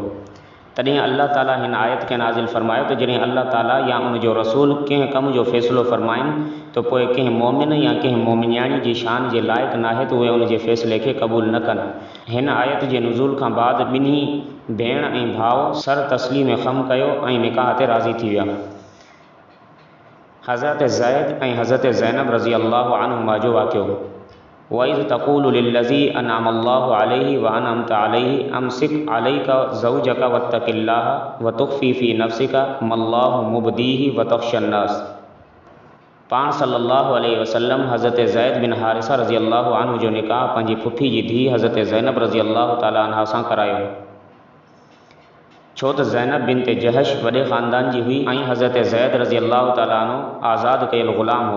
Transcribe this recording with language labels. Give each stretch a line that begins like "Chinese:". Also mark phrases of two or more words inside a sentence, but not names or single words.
Sindhi: तॾहिं अल्लाह ताला हिन आयत खे नाज़िल फ़रमायो त जॾहिं अल्लाह ताला या उन जो रसूल कंहिं कम जो फ़ैसिलो फ़रमाइनि त पोइ कंहिं मोमिन या कंहिं मोमिनियाणी जी शान जे लाइक़ु नाहे त उहे उन जे फ़ैसिले खे क़बूल न कनि। हिन आयत जे नुज़ूल खां बाद ॿिन्ही भेण ऐं भाउ सर तस्लीम ख़म कयो ऐं निकाह ते राज़ी थी विया। हज़रत ज़ैद ऐं हज़रत ज़ैनब
Arabic: رضي الله عنهما
Sindhi: जो वाक़ियो।
Arabic: وإذ تقول للذي أنعم الله عليه وأنعمت عليه أمسك عليك زوجك واتق الله وتخفي في نفسك ما الله مبديه وتخشى الناس.
Sindhi: पाण
Arabic: صلى الله عليه وسلم
Sindhi: हज़रत ज़ैद बिन हारिसा
Arabic: رضي الله عنه
Sindhi: जो निकाह पंहिंजी फुफी जी धीअ हज़रत ज़ैनब
Arabic: رضي الله تعالى عنها
Sindhi: सां करायो, छो त ज़ैनब बिनत जहश वॾे ख़ानदान जी हुई ऐं हज़रत ज़ैद
Arabic: رضي الله تعالى عنه
Sindhi: आज़ादु कयल ग़ुलाम हो।